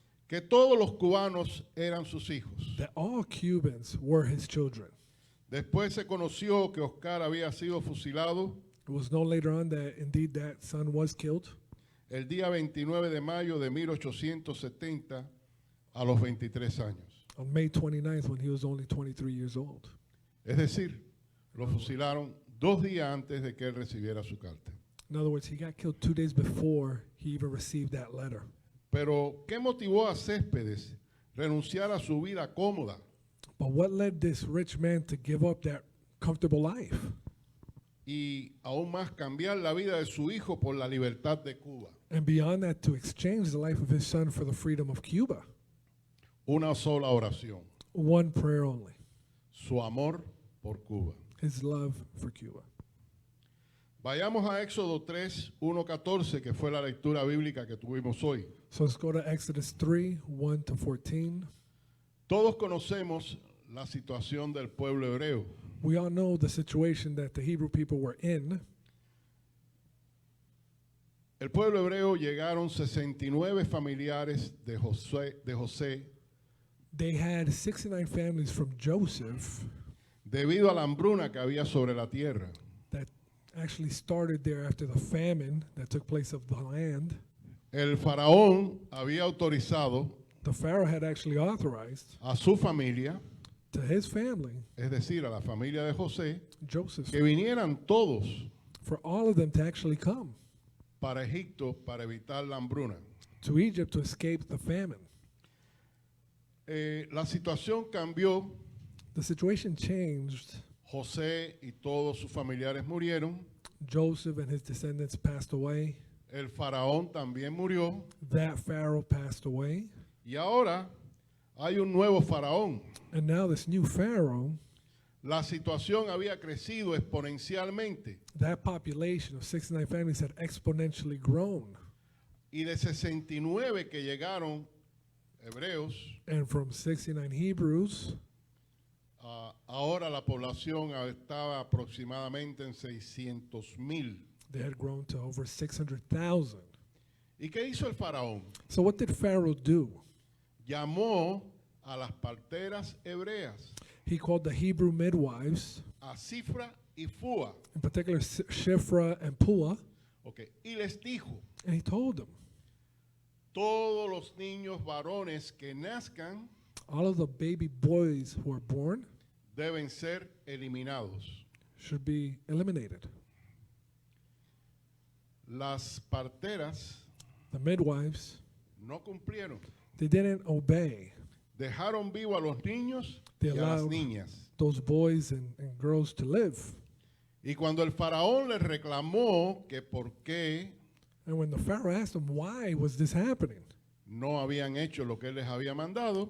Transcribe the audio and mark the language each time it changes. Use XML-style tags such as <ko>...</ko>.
<es>que todos los cubanos eran sus hijos.</es> <en>that all Cubans were his children.</en> <es>Después se conoció que Oscar había sido fusilado</es> <en>It was known later on that indeed that son was killed</en> <es>el día 29 de mayo de 1870 a los 23 años.</es> <en>on May 29th when he was only 23 years old.</en> <es>Es decir, lo fusilaron 2 días antes de que él recibiera su carta.</es> <en>In other words, he got killed 2 days before he even received that letter.</en> <es>Pero, ¿qué motivó a Céspedes renunciar a su vida cómoda</es> <en>But what led this rich man to give up that comfortable life</en> <es>y aún más cambiar la vida de su hijo por la libertad de Cuba?</es> <en>and beyond that to exchange the life of his son for the freedom of Cuba?</en> <es>Una sola oración,</es> <en>One prayer only,</en> <es>su amor por Cuba.</es> <en>his love for Cuba.</en> <es>Vayamos a Éxodo 3, 1-14, que fue la lectura bíblica que tuvimos hoy.</es> <en>So let's go to Exodus 3, 1 to 14.</en> <es>Todos conocemos la situación del pueblo hebreo.</es> <en>We all know the situation that the Hebrew people were in.</en> <es>El pueblo hebreo llegaron 69 familiares de José</es> <en>They had 69 families from Joseph</en> <es>debido a la hambruna que había sobre la tierra.</es> <en>that actually started there after the famine that took place of the land.</en> <es>El faraón había autorizado</es> <en>The Pharaoh had actually authorized</en> <es>a su familia,</es> <en>to his family,</en> <es>es decir, a la familia de José,</es> <en>Joseph,</en> <es>que vinieran todos</es> <en>for all of them to actually come</en> <es>para Egipto para evitar la hambruna.</es> <en>to Egypt to escape the famine.</en> <es>La situación cambió.</es> <en>The situation changed.</en> <es>José y todos sus familiares murieron.</es> <en>Joseph and his descendants passed away.</en> <es>El faraón también murió.</es> <en>That Pharaoh passed away.</en> <es>Y ahora hay un nuevo faraón.</es> <en>And now this new Pharaoh,</en> <es>La situación había crecido exponencialmente.</es> <en>that population of 69 families had exponentially grown.</en> <es>Y de 69 que llegaron hebreos,</es> <en>And from 69 Hebrews,</en> <es>ahora la población estaba aproximadamente en 600,000.</es> <en>they had grown to over 600,000.</en> <es>¿Y qué hizo el faraón?</es> <en>So what did Pharaoh do?</en> <es>Llamó a las parteras hebreas,</es> <en>He called the Hebrew midwives,</en> <es>a Cifra y Fua,</es> <en>in particular Shifra and Pua,</en> <es>okay, y les dijo:</es> <en>and he told them,</en> <es>todos los niños varones que nazcan</es> <en>all of the baby boys who are born</en> <es>deben ser eliminados.</es> <en>should be eliminated.</en> <es>Las parteras</es> <en>The midwives,</en> <es>no cumplieron.</es> <en>they didn't obey.</en> <es>Dejaron vivo a los niños</es> <en>They</en> <es>y a las</es> <en>allowed</en> <es>niñas.</es> <en>those boys and girls to live.</en> <es>Y cuando el faraón les reclamó que por qué</es> <en>And when the Pharaoh asked them, why was this happening?</en> <es>no habían hecho lo que él les había mandado,</es>